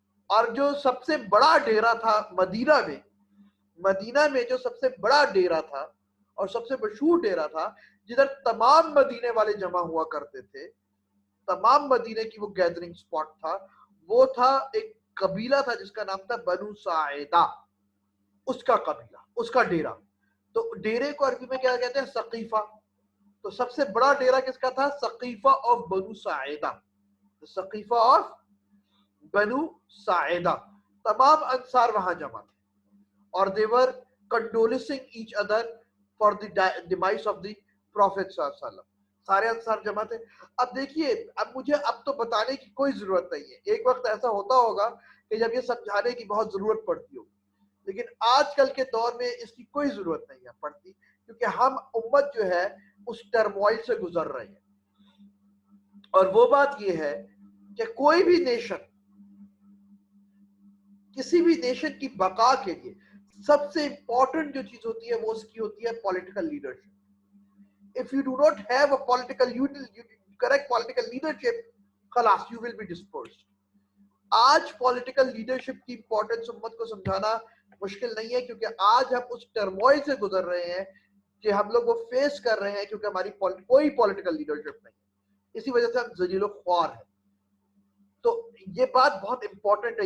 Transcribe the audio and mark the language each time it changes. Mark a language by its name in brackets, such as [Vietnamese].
[Urdu] اور جو سب سے بڑا ڈیرا تھا مدینہ میں جو سب سے بڑا ڈیرا تھا اور سب سے مشہور ڈیرا تھا, جدھر تمام مدینے والے جمع ہوا کرتے تھے, تمام مدینے کی وہ گیدرنگ سپاٹ تھا, وہ تھا ایک قبیلہ تھا جس کا نام تھا بنو ساعدہ. اس کا قبیلہ, اس کا ڈیرا. تو ڈیرے کو عربی میں کیا کہتے ہیں, سقیفہ. تو سب سے بڑا ڈیرا کس کا تھا, سقیفہ آف بنو ساعدہ. سقیفہ آف بنو ساعدہ. تمام انصار وہاں جمع تھے, اور [English] they were condoling each other for the demise of the Prophet [Urdu] صلی اللہ علیہ وسلم. سارے انصار جمع تھے. اب دیکھیے, اب مجھے اب تو بتانے کی کوئی ضرورت نہیں ہے. ایک وقت ایسا ہوتا ہوگا کہ جب یہ سمجھانے کی بہت ضرورت پڑتی ہوگی, لیکن آج کل کے دور میں اس کی کوئی ضرورت نہیں ہے پڑتی, کیونکہ ہم امت جو ہے اس ٹرموائل سے گزر رہے ہیں. اور وہ بات یہ ہے کہ کوئی بھی نیشن, کسی بھی نیشن کی بقا کے لیے سب سے امپورٹنٹ جو چیز ہوتی ہے وہ اس کی ہوتی ہے political leadership. [English] If you do not have a correct political leadership, خلاص you will be dispersed. [Urdu] آج پولیٹیکل لیڈرشپ کی امپورٹنس امت کو سمجھانا مشکل نہیں ہے, کیونکہ آج ہم اس ٹرموائل سے گزر رہے ہیں کہ ہم لوگ وہ فیس کر رہے ہیں, کیونکہ ہماری کوئی پولیٹیکل لیڈرشپ نہیں ہے. اسی وجہ سے ہم ذلیل و خوار ہیں. تو یہ بات بہت امپورٹنٹ ہے.